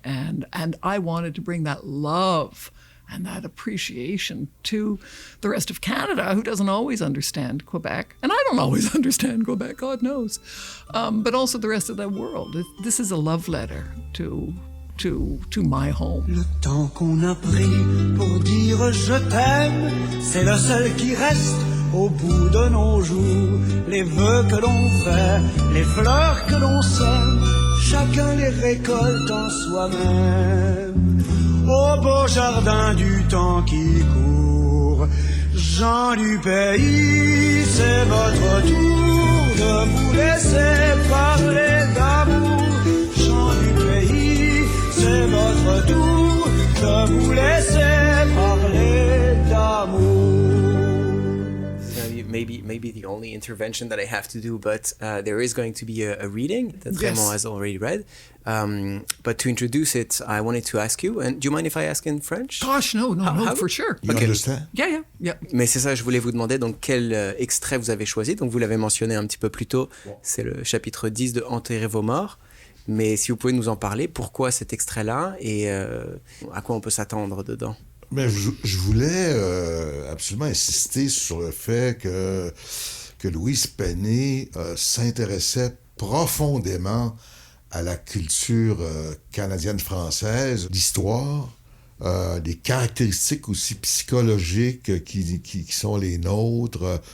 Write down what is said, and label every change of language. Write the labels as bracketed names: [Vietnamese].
[English] And I wanted to bring that love and that appreciation to the rest of Canada, who doesn't always understand Quebec. And I don't always understand Quebec, God knows. But also the rest of the world. This is a love letter to my home. [French] Le temps qu'on a pris pour dire je t'aime, c'est le seul qui reste au bout de nos jours. Les vœux que l'on fait, les fleurs que l'on sème, chacun les récolte en soi-même. Au beau jardin du temps qui court, gens du pays, c'est votre tour de vous laisser parler d'amour. Gens du pays, c'est votre tour de vous laisser parler d'amour. [English] Maybe the only intervention that I have to do, but there is going to be a reading that Raymond has already read. But to introduce it, I wanted to ask you, and do you mind if I ask in French? Gosh, no, for sure. You understand? Yeah. [French] Mais c'est ça, je voulais vous demander donc quel extrait vous avez choisi. Donc vous l'avez mentionné un petit peu plus tôt, c'est le chapitre 10 de Enterrez vos morts. Mais si vous pouvez nous en parler, pourquoi cet extrait-là et à quoi on peut s'attendre dedans? Mais je voulais absolument insister sur le fait que Louise Penny s'intéressait profondément à la culture canadienne-française, l'histoire, des caractéristiques aussi psychologiques qui sont les nôtres.